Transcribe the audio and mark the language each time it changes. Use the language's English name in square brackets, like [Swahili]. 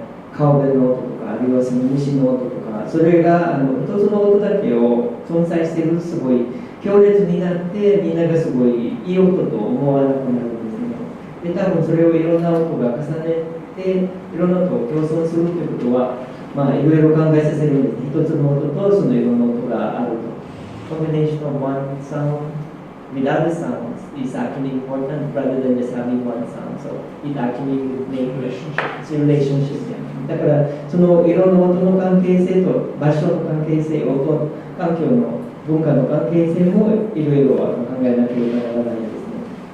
[Japanese] 川辺の音とかあるいはその虫の音とかそれが一つの音だけを存在しているすごい強烈になってみんながすごいいい音と思わなくなるんですね。で多分それをいろんな音が重ねていろんな音を共存するということはまあいろいろ考えさせるんです。一つの音とそのいろんな音があると。 [English] Combination of one sound with other sounds is actually important rather than just having one sound. So it actually would make relationship. [Japanese] だからそのいろんな音の関係性と場所の関係性、音環境の文化の関係性もいろいろ考えなければならないですね。